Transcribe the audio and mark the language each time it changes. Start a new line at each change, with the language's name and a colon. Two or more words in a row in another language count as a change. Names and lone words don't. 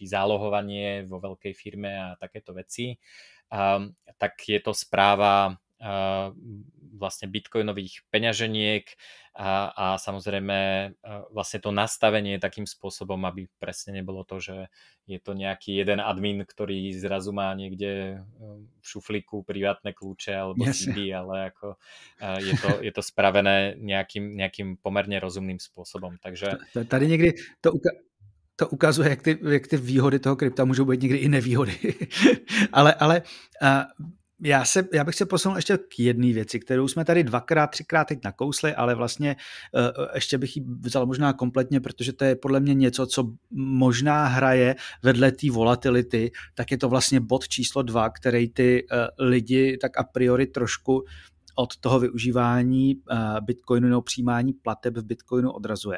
Slovak: zálohovanie vo veľkej firme a takéto veci, tak je to správa vlastne bitcoinových peňaženiek a samozrejme vlastne to nastavenie takým spôsobom, aby presne nebolo to, že je to nejaký jeden admin, ktorý zrazu má niekde v šuflíku privátne kľúče alebo CD, ale ako je to spravené nejakým pomerne rozumným spôsobom. Takže
Czech: tady někdy to ukazuje, jak ty výhody toho krypta můžou být někdy i nevýhody. ale já bych se posunul ještě k jedné věci, kterou jsme tady 2x, 3x teď nakousli, ale vlastně ještě bych ji vzal možná kompletně, protože to je podle mě něco, co možná hraje vedle té volatility, tak je to vlastně bod číslo 2, který ty lidi tak
Latin: a priori
Czech: trošku od toho využívání Bitcoinu nebo přijímání plateb v Bitcoinu odrazuje.